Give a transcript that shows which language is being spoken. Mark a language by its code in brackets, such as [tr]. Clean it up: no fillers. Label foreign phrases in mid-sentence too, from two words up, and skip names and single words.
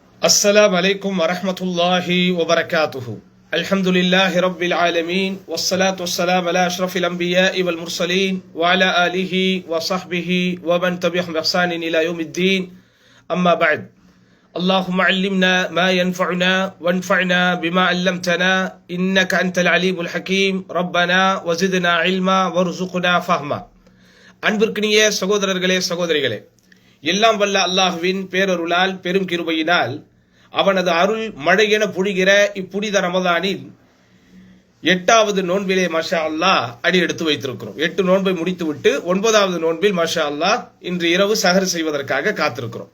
[ar] السلام عليكم ورحمة الله وبركاته. الحمد لله رب العالمين والصلاة والسلام على أشرف الأنبياء والمرسلين وعلى آله وصحبه ومن تبعهم بإحسان إلى يوم الدين. أما بعد، اللهم علمنا ما ينفعنا وانفعنا بما علمتنا إنك أنت العليم الحكيم. ربنا وزدنا علما وارزقنا فهما. [ta] அன்பிற்கினிய சகோதரர்களே சகோதரிகளே, எல்லாம் வல்ல அல்லாஹ்வின் பேரருளால் பெரும் கிருபையினால் அவனது அருள் மழையென பொழிகிற இப்புனித ரமதானில் 8வது நோன்பிலே [ar] ما شاء الله [ta] அடி எடுத்து வைத்திருக்கிறோம். 8 நோன்பை முடித்துவிட்டு 9வது நோன்பில் [ar] ما شاء الله [ta] இன்று இரவு சஹர் செய்வதற்காக காத்திருக்கிறோம்.